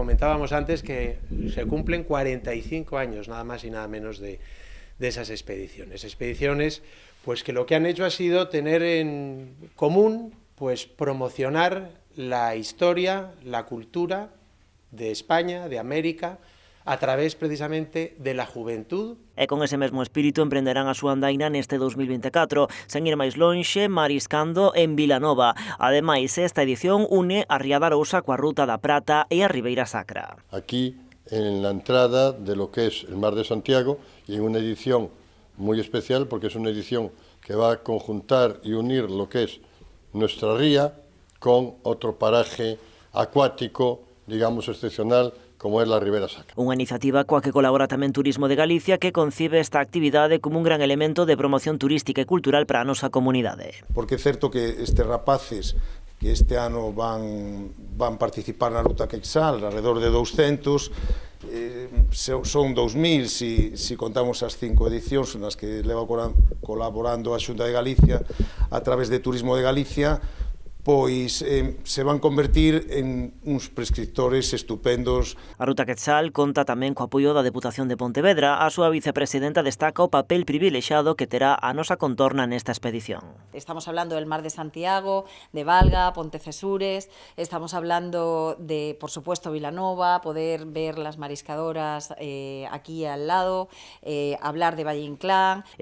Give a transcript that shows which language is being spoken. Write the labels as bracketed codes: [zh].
[es] Comentábamos antes que se cumplen 45 años, nada más y nada menos, de esas expediciones. Expediciones pues que lo que han hecho ha sido tener en común pues promocionar la historia, la cultura de España, de América, a través precisamente de la juventud. [gl] E con ese mesmo espírito emprenderán a súa andaina neste 2024, sen ir máis lonxe, mariscando en Vilanova. Ademais, esta edición une a Ría da Arousa coa Ruta da Prata e a Ribeira Sacra. [es] Aquí, en la entrada de lo que es el Mar de Santiago, y en una edición muy especial, porque es una edición que va a conjuntar y unir lo que es nuestra ría con otro paraje acuático, digamos, excepcional, como é a Ribeira Sacra. [gl] Unha iniciativa coa que colabora tamén Turismo de Galicia, que concibe esta actividade como un gran elemento de promoción turística e cultural para a nosa comunidade. Porque é certo que estes rapaces que este ano van participar na Ruta Queixal, [es] alrededor de [gl] 200, son 2000 se contamos as 5 edicións nas que leva colaborando a Xunta de Galicia a través de Turismo de Galicia, pois se van convertir en uns prescriptores estupendos. A Ruta Queixal conta tamén co apoio da Deputación de Pontevedra. A súa vicepresidenta destaca o papel privilexado que terá a nosa contorna nesta expedición. [es] Estamos hablando del Mar de Santiago, de Valga, Pontecesures, estamos hablando de, por supuesto, Vilanova, poder ver las mariscadoras aquí al lado, hablar de Valle Inclán.